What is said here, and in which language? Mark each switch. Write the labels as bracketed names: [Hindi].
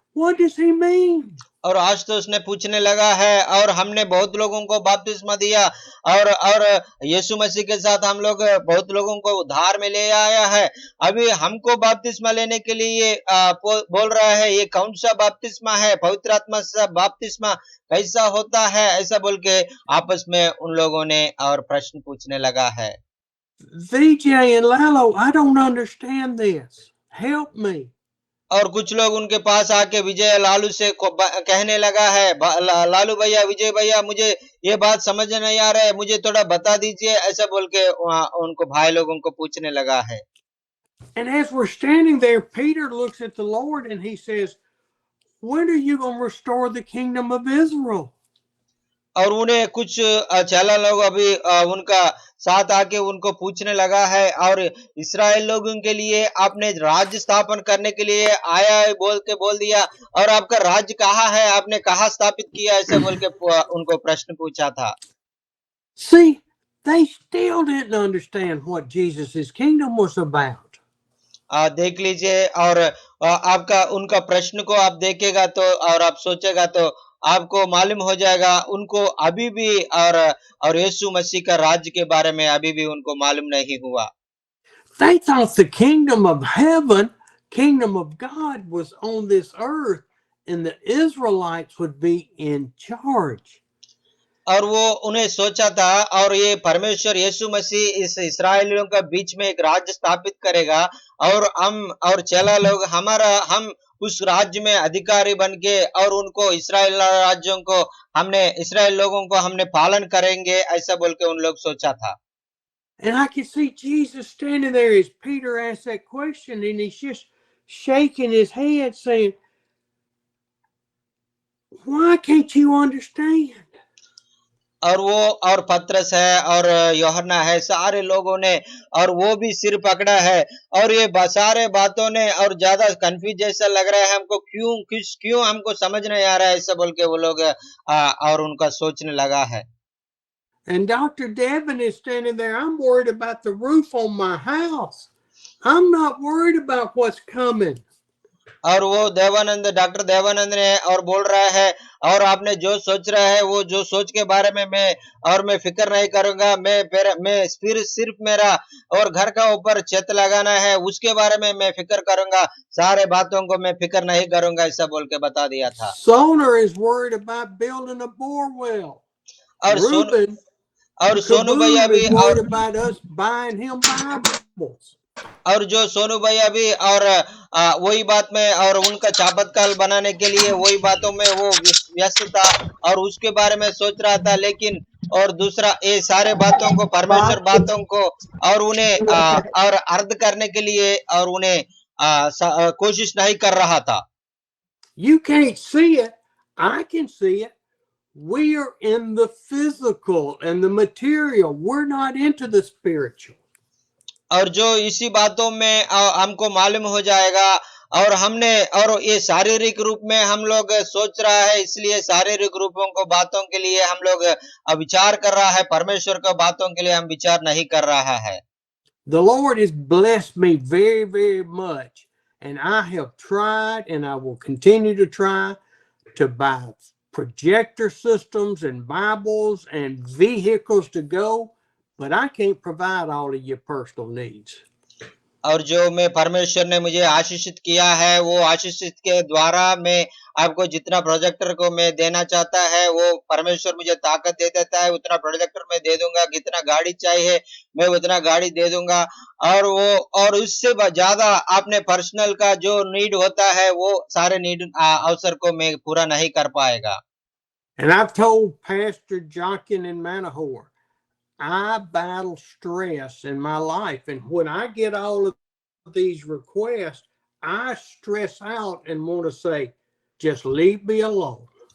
[English] What does he mean? [Hindi] और आज तो उसने पूछने लगा है, और हमने बहुत लोगों को बपतिस्मा दिया और यीशु मसीह के साथ हम लोग बहुत लोगों को उद्धार में ले आया है, अभी हमको बपतिस्मा लेने के लिए बोल रहा है, ये कौन सा बपतिस्मा है, पवित्र आत्मा से बपतिस्मा कैसा होता है, ऐसा बोल के आपस में उन लोगों ने और प्रश्न पूछने लगा है। [English] VJ and Lalo, I don't understand this. Help me. [Hindi] और कुछ लोग उनके पास आके विजय लालू से कहने लगा है, लालू भैया, विजय भैया, मुझे ये बात समझ नहीं आ रहा है, मुझे थोड़ा बता दीजिए, ऐसा बोल के उनको भाई लोगों को पूछने लगा है। [English] And as we're standing there, Peter looks at the Lord and he says, when are you going to restore the kingdom of Israel? [Hindi] और उन्हें कुछ चेला लोग अभी उनका साथ आके उनको पूछने लगा है, और इस्राएल लोगों के लिए आपने राज्य स्थापन करने के लिए आया है बोल दिया, और आपका राज्य कहाँ है, आपने कहाँ स्थापित किया, ऐसे बोल के उनको प्रश्न पूछा था। [English] See, they still didn't understand what Jesus' kingdom was about. [Hindi] देख लीजिए, और आपका उनका प्रश्न को आप देखेगा तो और आप सोचेगा तो आपको मालूम हो जाएगा, उनको अभी भी और यीशु मसीह का राज्य के बारे में अभी भी उनको मालूम नहीं हुआ। [English] They thought the kingdom of heaven, kingdom of God was on this earth and the Israelites would be in charge. [Hindi] और वो उन्हें सोचा था, और ये परमेश्वर यीशु मसीह इस इस्राएलियों का बीच में एक राज्य स्थापित करेगा, और हम और चेला लोग हम उस राज्य में अधिकारी बन के और उनको इस्राएल राज्यों को इस्राएल लोगों को हमने पालन करेंगे, ऐसा बोल के उन लोग सोचा था। [English] And I can see Jesus standing there as Peter asked that question, and he's just shaking his head saying, why can't you understand? [Hindi] और वो और पतरस है और यूहन्ना है, सारे लोगों ने, और वो भी सिर पकड़ा है, और ये सारे बातों ने और ज्यादा कंफ्यूज जैसा लग रहा है हमको, क्यों हमको समझ नहीं आ रहा है, ऐसा बोल के वो लोग और उनका सोचने लगा है। [English] And Dr. Devin is standing there, I'm worried about the roof on my house. I'm not worried about what's coming. [Hindi] और वो डॉक्टर देवानंद ने और बोल रहा है, और आपने जो सोच रहा है वो जो सोच के बारे में मैं फिक्र नहीं करूंगा, मैं सिर्फ मेरा और घर का ऊपर छत लगाना है उसके बारे में मैं फिक्र करूंगा, सारे बातों को मैं फिक्र नहीं करूंगा, ऐसा बोल के बता दिया था। [English] Soner is worried about building a bore well. [Hindi] और सोनू भैया भी [English] worried about us buying him Bibles. [Hindi] और जो सोनू भैया भी और वही बात में और उनका चापतकाल बनाने के लिए वही बातों में वो व्यस्त था और उसके बारे में सोच रहा था, लेकिन और दूसरा ये सारे बातों को परमेश्वर बातों को और उन्हें और अर्थ करने के लिए और उन्हें कोशिश नहीं कर रहा था। [English] You can't see it, I can see it. We are in the physical and the material. We're not into the spiritual. [Hindi] और जो इसी बातों में हमको मालूम हो जाएगा, और हमने और ये शारीरिक रूप में हम लोग सोच रहा है, इसलिए शारीरिक रूपों को बातों के लिए हम लोग विचार कर रहा है, परमेश्वर को बातों के लिए हम विचार नहीं कर रहा है। [English] The Lord has blessed me very, very much, and I have tried and I will continue to try to buy projector systems and Bibles and vehicles to go, but I can't provide all of your personal needs. [Hindi] और जो मैं परमेश्वर ने मुझे आशीषित किया है, वो आशीषित के द्वारा मैं आपको जितना प्रोजेक्टर को मैं देना चाहता है, वो परमेश्वर मुझे ताकत दे देता है, उतना प्रोजेक्टर मैं दे दूंगा। कितना गाड़ी चाहिए, मैं उतना गाड़ी दे दूंगा। और वो और उससे ज्यादा आपने पर्सनल का जो नीड होता है, वो सारे नीड अवसर को मैं पूरा नहीं कर पाएगा। [English] And I've told Pastor Jonkin in Manahor, I battle stress in my life. And when I get all of these requests, I stress out and want to say, just leave me alone.